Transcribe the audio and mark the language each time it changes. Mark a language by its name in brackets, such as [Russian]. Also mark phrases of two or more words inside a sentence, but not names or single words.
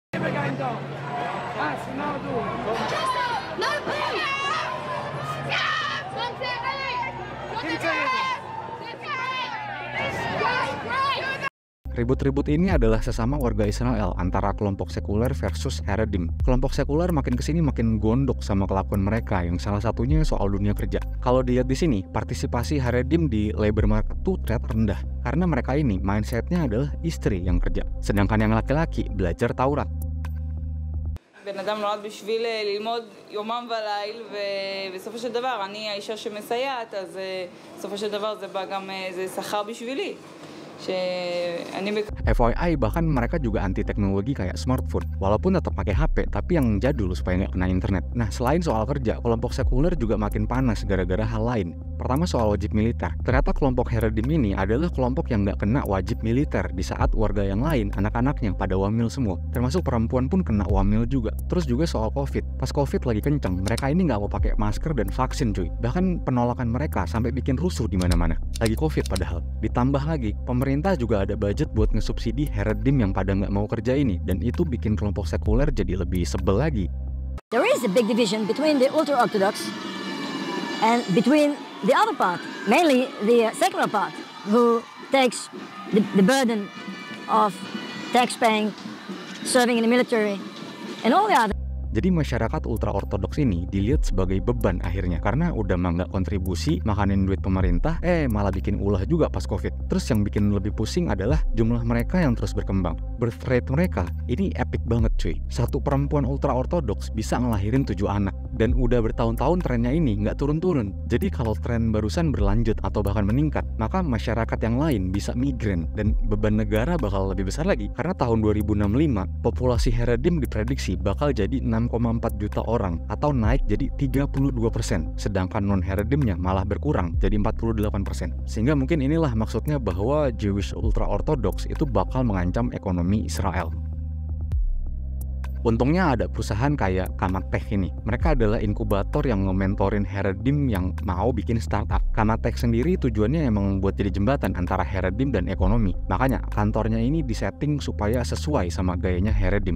[Indonesian] Ribut-ribut ini adalah sesama warga Israel antara kelompok sekuler versus Haredim. Kelompok sekuler makin kesini makin gondok sama kelakuan mereka, yang salah satunya soal dunia kerja. Kalau dilihat di sini, partisipasi Haredim di [English] labor market [Indonesian] tuh ternyata rendah. Karena mereka ini mindsetnya adalah istri yang kerja, sedangkan yang laki-laki belajar Taurat. [Hebrew] בן אדם נולד בשביל ללמוד יומם וליל, ובסופו של דבר אני האישה שמסייעת, אז בסופו של דבר זה בא גם זה שכר בשבילי. [Indonesian] FYI, bahkan mereka juga anti teknologi kayak smartphone, walaupun tetap pakai HP tapi yang jadul supaya nggak kena internet. Nah, selain soal kerja, kelompok sekuler juga makin panas gara-gara hal lain. Pertama soal wajib militer. Ternyata kelompok Haredim ini adalah kelompok yang nggak kena wajib militer di saat warga yang lain, anak-anaknya pada wamil semua. Termasuk perempuan pun kena wamil juga. Terus juga soal COVID. Pas COVID lagi kenceng, mereka ini nggak mau pakai masker dan vaksin cuy. Bahkan penolakan mereka sampai bikin rusuh di mana-mana. Lagi COVID padahal. Ditambah lagi, pemerintah juga ada budget buat ngesubsidi Haredim yang pada nggak mau kerja ini, dan itu bikin kelompok sekuler jadi lebih sebel lagi. [English] There is a big division between the ultra-orthodox and between the other part, mainly the secular part, who takes the burden of tax-paying, serving in the military, and all the other. [Indonesian] Jadi masyarakat ultra-ortodoks ini dilihat sebagai beban akhirnya, karena udah nggak kontribusi, makanin duit pemerintah, malah bikin ulah juga pas COVID. Terus yang bikin lebih pusing adalah jumlah mereka yang terus berkembang. [English] Birth rate [Indonesian] mereka ini epic banget cuy. Satu perempuan ultra-ortodoks bisa ngelahirin 7 anak. Dan udah bertahun-tahun trennya ini nggak turun-turun. Jadi kalau tren barusan berlanjut atau bahkan meningkat, maka masyarakat yang lain bisa migran dan beban negara bakal lebih besar lagi. Karena tahun 2065, populasi Haredim diprediksi bakal jadi 6,4 juta orang atau naik jadi 32%. Sedangkan non-Haredimnya malah berkurang jadi 48%. Sehingga mungkin inilah maksudnya bahwa [English] Jewish ultra-orthodox [Indonesian] itu bakal mengancam ekonomi Israel. Untungnya ada perusahaan kayak Kamatech ini. Mereka adalah inkubator yang nge-mentorin Haredim yang mau bikin startup. Kamatech sendiri tujuannya emang buat jadi jembatan antara Haredim dan ekonomi. Makanya kantornya ini disetting supaya sesuai sama gayanya Haredim.